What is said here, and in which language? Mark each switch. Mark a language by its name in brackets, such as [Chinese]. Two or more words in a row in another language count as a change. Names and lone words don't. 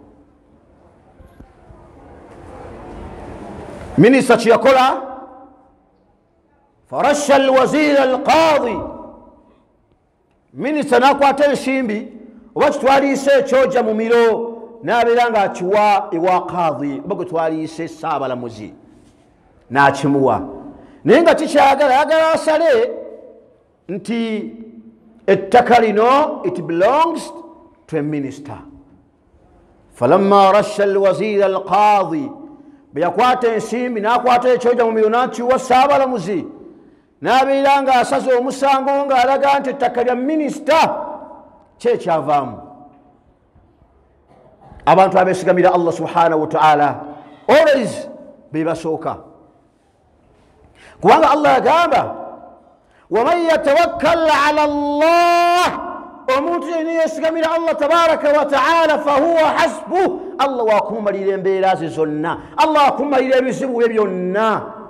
[Ganda] minisita kyeyakola [Arabic] فرشا الوزير القاضي [Ganda] minisita n'akwata ensimbi oba kitwaliise ekyoja mu miro n'abeera ng'akiwa ewa qaadi oba gwe twaliise saabalamuzi n'akimuwa naye nga kikyayagala yagala asale nti ettaka lino [English] it belongs to a minister [Arabic] فلما رشا الوزير القاضي [Ganda] bwe yakwata ensimbi n'akwata ekyoja mu miro n'akiwa saabalamuzi n'abeera ng'asaze omusango ng'alaga nti ettaka lya minisita kyekyavaamu abantu abeesigamira [Arabic] الله سبحانه وتعالى [Ganda] always bebasooka kubanga Allah yagamba [Arabic] ومن يتوكل على الله [Ganda] omuntu yenna yeesigamira Allah [Arabic] تبارك وتعالى فهو حسبه [Ganda] Allah wakumalira embeera ze zonna Allah wakumalira ebizibu bye byonna